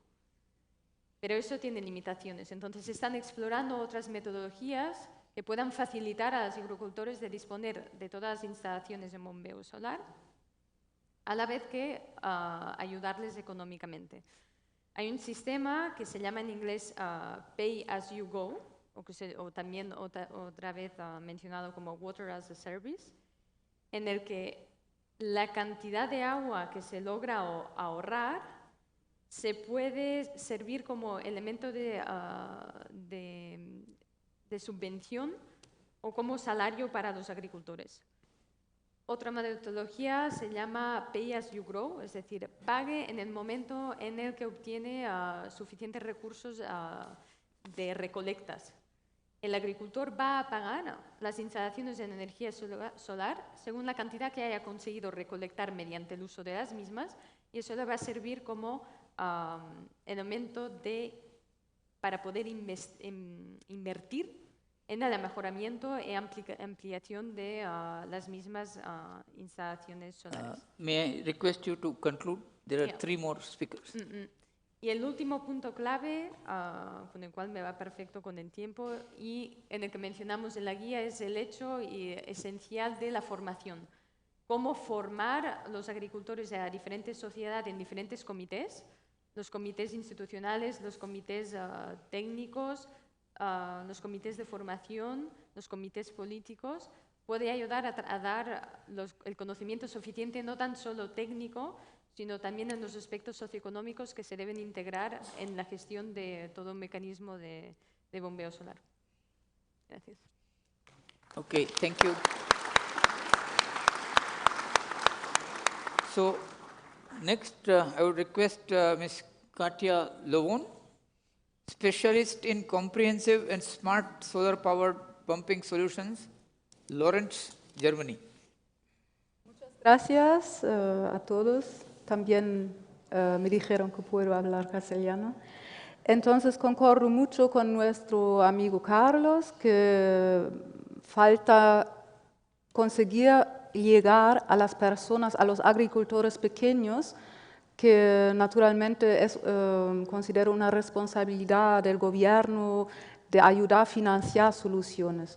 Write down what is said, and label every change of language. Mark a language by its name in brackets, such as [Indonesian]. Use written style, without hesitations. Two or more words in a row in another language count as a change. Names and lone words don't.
[Spanish] Pero eso tiene limitaciones. Entonces están explorando otras metodologías que puedan facilitar a los agricultores de disponer de todas las instalaciones de bombeo solar, a la vez que ayudarles económicamente. Hay un sistema que se llama en inglés [English] Pay as you go, [Spanish] o también otra vez mencionado como [English] Water as a Service, [Spanish] en el que la cantidad de agua que se logra ahorrar se puede servir como elemento de subvención o como salario para los agricultores. Otra metodología se llama [English] Pay as you grow, [Spanish] es decir, pague en el momento en el que obtiene suficientes recursos de recolectas. El agricultor va a pagar las instalaciones de energía solar según la cantidad que haya conseguido recolectar mediante el uso de las mismas, y eso le va a servir como elemento para poder invertir en el mejoramiento y ampliación de las mismas instalaciones solares. [English] May I request you to conclude? There are 3 more speakers. [Spanish] Y el último punto clave, con el cual me va perfecto con el tiempo, y en el que mencionamos en la guía, es el hecho esencial de la formación. Cómo formar los agricultores a diferentes sociedades en diferentes comités, los comités institucionales, los comités técnicos, los comités de formación, los comités políticos, puede ayudar a dar el conocimiento suficiente, no tan solo técnico, sino también en los aspectos socioeconómicos que se deben integrar en la gestión de todo un mecanismo de bombeo solar. Gracias. [English] Okay, thank you. So, next I would request Ms. Katja Lovon, specialist in comprehensive and smart solar-powered pumping solutions, Lawrence, Germany. [Spanish] Muchas gracias a todos. También me dijeron que puedo hablar castellano. Entonces, concordo mucho con nuestro amigo Carlos, que falta conseguir llegar a las personas, a los agricultores pequeños, que naturalmente considero una responsabilidad del gobierno de ayudar a financiar soluciones.